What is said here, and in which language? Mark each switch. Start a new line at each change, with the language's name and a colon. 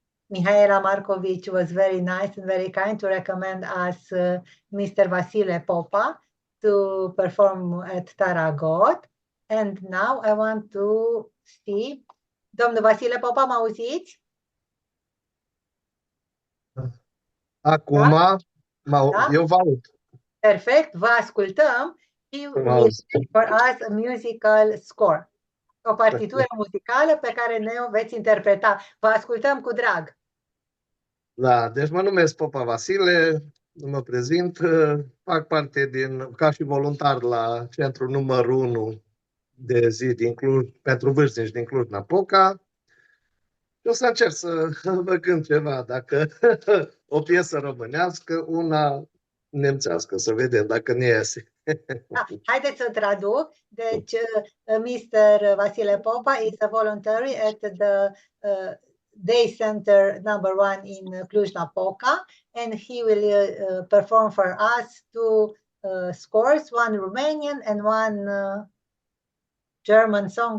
English: Mihaela Markovic was very nice and very kind to recommend us Mr. Vasile Popa to perform at Taragot. And now I want to see.
Romanian: Domnul Vasile Popa, mă auziți? Acum, Da? eu vă aud. Perfect, vă ascultăm.
English: He will speak for us a musical score.
Romanian: O partitură muzicală pe care ne-o veți interpreta. Vă ascultăm cu drag. Da, deci mă numesc Popa Vasile, mă prezint, fac parte ca și voluntar la centrul numărul 1 de zi din Cluj, pentru vârstnici din Cluj-Napoca. O să încerc să vă cânt ceva, dacă o piesă românească, una nemțească, să vedem dacă ne iese. Da, haideți să traduc. Deci, Mr.
English: Vasile Popa is a voluntary at the Day Center number 1 in Cluj-Napoca, and he will perform for us two scores, one Romanian and one German song.